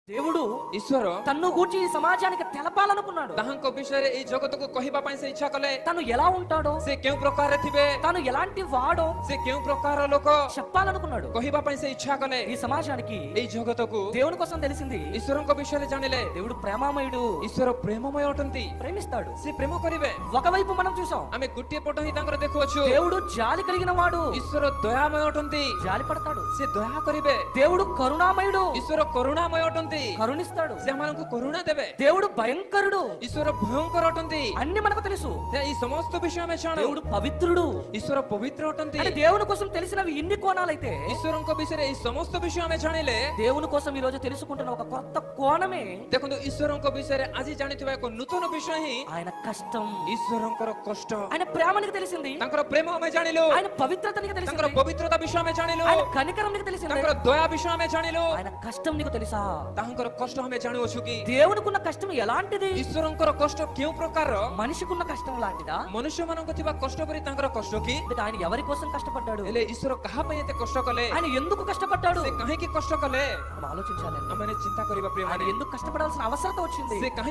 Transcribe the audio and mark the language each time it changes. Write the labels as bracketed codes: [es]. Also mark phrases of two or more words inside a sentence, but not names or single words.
[te] దేవుడు [or] ଈଶ୍ୱର [te] తన్ను గూర్చి ఈ సమాజానికి తెలపాలనుకున్నాడు. [or] ତାହାଙ୍କ ବିଷୟରେ ଏଇ ଜଗତକୁ କହିବା ପାଇଁ ସେ ଇଚ୍ଛା କଲେ। [te] తను ఎలా ఉంటాడో, [or] ସେ କେଉଁ ପ୍ରକାରରେ ଥିବେ, [te] తను ఎలాంటి వాడో [or] ସେ କେଉଁ ପ୍ରକାରର ଲୋକ [te] చెప్పాలనుకున్నాడు. [or] କହିବା ପାଇଁ ସେ ଇଚ୍ଛା କଲେ। [te] ఈ సమాజానికి [or] ଏଇ ଜଗତକୁ [te] దేవుని కోసం తెలిసింది [or] ଈଶ୍ୱରଙ୍କ ବିଷୟରେ ଜାଣିଲେ। [te] దేవుడు ప్రేమామయుడు, [or] ଈଶ୍ୱର ପ୍ରେମମୟ ଅଟନ୍ତି, [te] ప్రేమిస్తాడు. [or] ସେ ପ୍ରେମ କରିବେ। [te] ఒకవైపు మనం చూసాం [or] ଆମେ ଗୋଟିଏ ପଟ ହିଁ ତାଙ୍କର ଦେଖୁଅଛୁ। [te] దేవుడు జాలి కలిగిన వాడు, [or] ଈଶ୍ୱର ଦୟାମୟ ଅଟନ୍ତି, [te] జాలి పడతాడు. [or] ସେ ଦୟା କରିବେ। [te] దేవుడు కరుణామయుడు, [or] ଈଶ୍ୱର କରୁଣାମୟ ଅଟନ୍ତି, [te] కరుణిస్తాడు. [or] ସେ ଆମମାନଙ୍କୁ କରୁଣା ଦେବେ। [te] దేవుడు భయంకరుడు, [or] ଈଶ୍ୱର ଭୟଙ୍କର ଅଟନ୍ତି, [te] అన్ని మనకు తెలుసు. [or] ଏଇ ସମସ୍ତ ବିଷୟ ଆମେ ଜାଣୁ। [te] దేవుడు పవిత్రుడు, [or] ଈଶ୍ୱର ପବିତ୍ର ଅଟନ୍ତି। [te] అంటే దేవుని కోసం తెలిసినవి ఇన్ని కోణాలైతే [or] ଈଶ୍ୱରଙ୍କ ବିଷୟରେ ଏଇ ସମସ୍ତ ବିଷୟ ଆମେ ଜାଣିଲେ [te] దేవుని కోసం ఈ రోజు తెలుసుకుంటున్న ఒక కొత్త కోణమే [or] ଦେଖନ୍ତୁ ଈଶ୍ୱରଙ୍କ ବିଷୟରେ ଆଜି ଜାଣିଥିବା ଏକ ନୂତନ ବିଷୟ ହିଁ [te] ఆయన కష్టం, [or] ଈଶ୍ୱରଙ୍କର କଷ୍ଟ। [te] ఆయన ప్రేమనికి తెలిసింది, [or] ତାଙ୍କର ପ୍ରେମ ଆମେ ଜାଣିଲୁ, [te] ఆయన పవిత్రతనికి [or] ତାଙ୍କର [te] తెలిసింది, [or] ପବିତ୍ରତା ବିଷୟ ଆମେ ଜାଣିଲୁ, [te] ఆయన కనికరం నీకు తెలిసింది, [or] ତାଙ୍କର ଦୟା ବିଷୟ ଆମେ ଜାଣିଲୁ, [te] ఆయన కష్టం నీకు తెలుసా? [or] ତାଙ୍କର କଷ୍ଟ ଆମେ ଜାଣୁଅଛୁ କି? [te] దేవునికున్న కష్టం ఎలాంటిది? [or] ଈଶ୍ୱରଙ୍କର କଷ୍ଟ କେଉଁ ପ୍ରକାରର? [te] మనిషికున్న కష్టం లాంటిదా? [or] ମନୁଷ୍ୟମାନଙ୍କ ଥିବା କଷ୍ଟ ପରି ତାଙ୍କର କଷ୍ଟ କି? [te] అంటే ఆయన ఎవరి కోసం కష్టపడ్డాడు? [or] ହେଲେ ଈଶ୍ୱର କାହା ପାଇଁ ଏତେ କଷ୍ଟ କଲେ? [te] ఆయన ఎందుకు కష్టపడ్డాడు? [or] ସେ କାହିଁକି କଷ୍ଟ କଲେ? [te] మనం ఆలోచించాలి. [or] ଆମେ ଚିନ୍ତା କରିବା ପ୍ରିୟ [te] ఆయన [or] ମାନେ [te] ఎందుకు కష్టపడాల్సిన అవసరం వచ్చింది? [or] ସେ